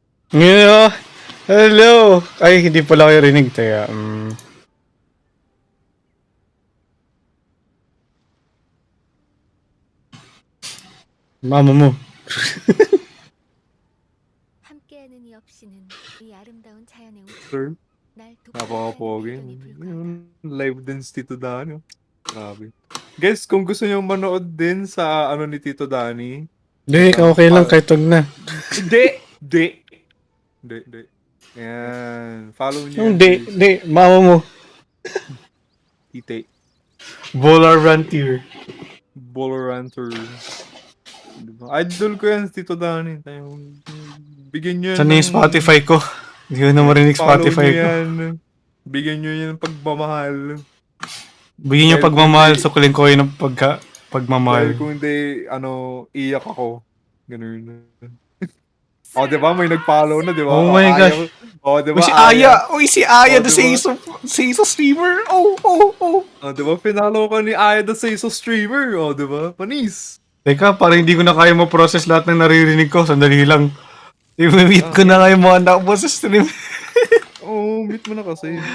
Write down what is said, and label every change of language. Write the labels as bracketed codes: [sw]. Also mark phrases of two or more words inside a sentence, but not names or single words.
[en] Yeah. Hello! [tl] Ay, hindi pala kayo rinig. Teka, mama mo. [ko] 함께하는 이 없이는 이 아름다운 자연의 [tl] Sir, [ko] 날 [tl] napaka-pogi. [ko] 발견이 불가하다. [tl] Yung live din si Tito Dani. Grabe. Guys, kung gusto nyo manood din sa ano ni Tito Dani, Hindi, sa okay lang kahit wag na. Hindi! Hindi! Hindi, hindi. Ayan. Follow nyo yan, Hindi, guys. hindi, mama mo. Tite. Baller Rantier. Boloranther. Diba? Idol ko yan, si Tito Dani. Bigyan nyo yan Saan na yung Spotify ko? Hindi ko na marinig follow Spotify nyo ko. yan. Bigyan nyo yan ng pagmamahal. Bigyan niyo Dahil pagmamahal, kung hindi- sukulin ko yun ng Dahil pagmamahal. kung hindi, iyak ako. Ganun. O, di ba? May nag-follow na, di ba? [en] Oh [tl] O, [en] my [tl] Aya. [en] gosh. [tl] O, di Uy, ba? si Aya! Uy, si Aya, Oh, [en] the [tl] diba? [en] Seiso streamer! Oh, oh, oh! [tl] O, di ba? Pinalo ka ni Aya [en] the Seiso streamer. [tl] O, di ba? Panis. Teka, parang hindi ko na kaya ma-process lahat ng naririnig ko. Sandali lang. I-meet ko na nga yung mga anak mo sa stream. Oo, meet mo na kasi.